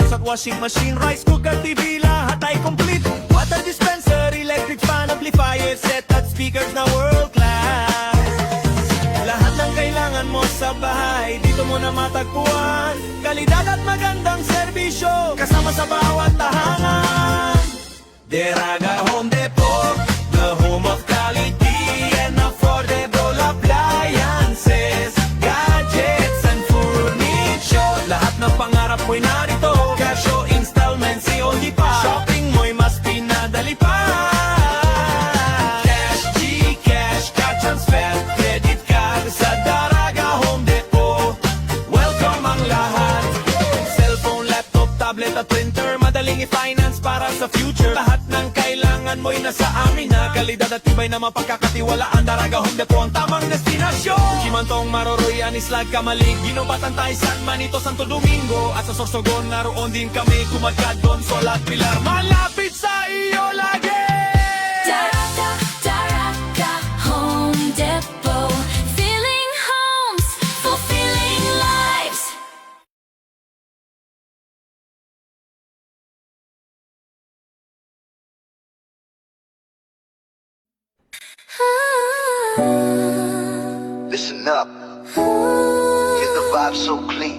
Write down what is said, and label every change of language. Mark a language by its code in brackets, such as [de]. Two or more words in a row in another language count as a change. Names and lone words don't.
[en] washing machine, rice cooker, TV, [tl] lahat ay [en] complete. Water dispenser, electric fan, amplifier, set at speakers na world class. [tl] Lahat ng kailangan mo sa bahay, dito mo na matagpuan. Kalidad at magandang serbisyo, kasama sa bawat tahanan. [en] Deraga Home Depot, the home of quality and affordable appliances, gadgets and furniture. [tl] Lahat ng pangarap mo'y narito, cash o installment, COD pa. Shopping mo'y mas pinadali pa. [en] Cash, Gcash, cash transfer, credit card [tl] sa Daraga Home Depot. Welcome ang lahat. [en] Cellphone, laptop, tablet [tl] at printer, madaling i-finance para sa future. Lahat ng kailangan mo'y nasa amin na kalidad at tibay na mapagkakatiwalaan. Daraga Home Depot ang tamang destinasyon. Kimantong Maroroyan, Islag, Kamalig, Ginobatan, San Manito, Santo Domingo at sa Sorsogon naroon din kami. Kumadkad, Consol at Pilar, malapit sa iyo lagi. [en] Daraga Home Depot, filling homes, fulfilling lives. Listen up, get the vibe so clean.